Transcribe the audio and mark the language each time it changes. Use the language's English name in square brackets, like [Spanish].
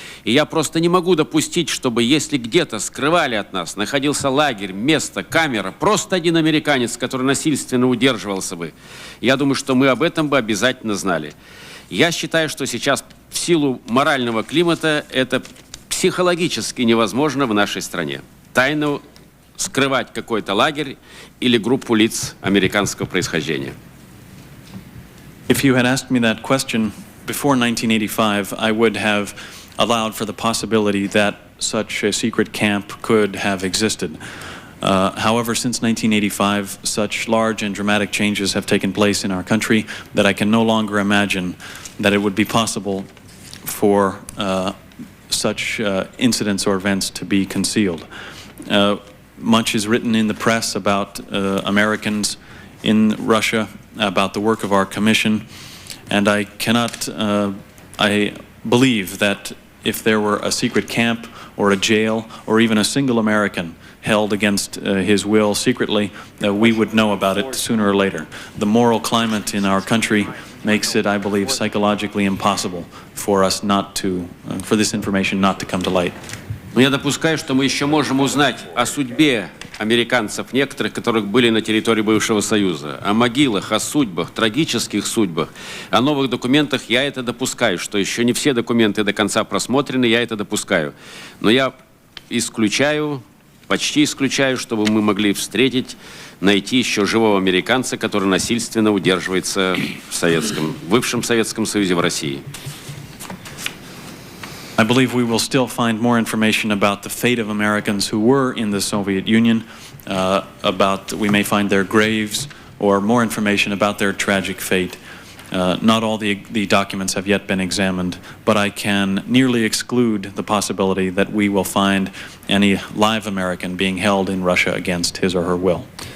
[Russian] И я просто не могу допустить, чтобы если где-то скрывали от нас, находился лагерь, место, камера, просто один американец, который насильственно удерживался бы, я думаю, что мы об этом бы обязательно знали. Я считаю, что сейчас в силу морального климата это психологически невозможно в нашей стране. Тайно скрывать какой-то лагерь или группу лиц американского происхождения. [English] If you had asked me that question before 1985, I would have allowed for the possibility that such a secret camp could have existed. However, since 1985, such large and dramatic changes have taken place in our country that I can no longer imagine that it would be possible for such incidents or events to be concealed. Much is written in the press about Americans in Russia, about the work of our commission, and I believe that if there were a secret camp or a jail or even a single American held against his will secretly, we would know about it sooner or later. The moral climate in our country makes it, I believe, psychologically impossible for us not to, for this information not to come to light. [Russian] Но я допускаю, что мы еще можем узнать о судьбе американцев некоторых, которых были на территории бывшего Союза, о могилах, о судьбах, трагических судьбах, о новых документах. Я это допускаю, что еще не все документы до конца просмотрены, я это допускаю. Но я исключаю, почти исключаю, чтобы мы могли встретить, найти еще живого американца, который насильственно удерживается в бывшем Советском Союзе, в России. [English] I believe we will still find more information about the fate of Americans who were in the Soviet Union, we may find their graves, or more information about their tragic fate. Not all the documents have yet been examined, but I can nearly exclude the possibility that we will find any live American being held in Russia against his or her will.